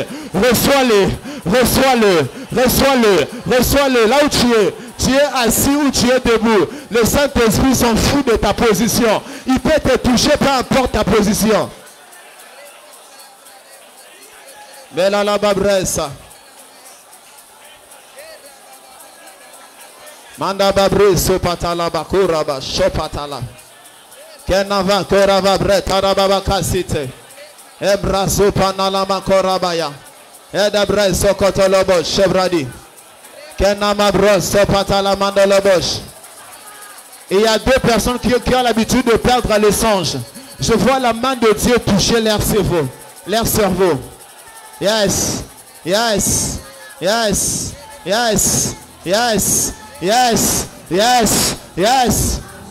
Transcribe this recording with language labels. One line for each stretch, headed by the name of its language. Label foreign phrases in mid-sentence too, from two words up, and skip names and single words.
French: Reçois-les, reçois-le, reçois-le, reçois-le. Là où tu es assis ou tu es debout. Le Saint-Esprit s'en fout de ta position. Il peut te toucher, peu importe ta position. Mais là, la babressa. Manda babreso patala bakuraba shopatala. Kenava korava bretaraba kasite. Ebraso panala makorabaya. Edabreso kotolobo chevradi. Kenama broso patala mandolobosh. Il y a deux personnes qui ont l'habitude de perdre les songes. Je vois la main de Dieu toucher leur cerveau. Leur cerveau.
English: Yes. Yes. Yes. Yes. Yes. Yes, yes, yes.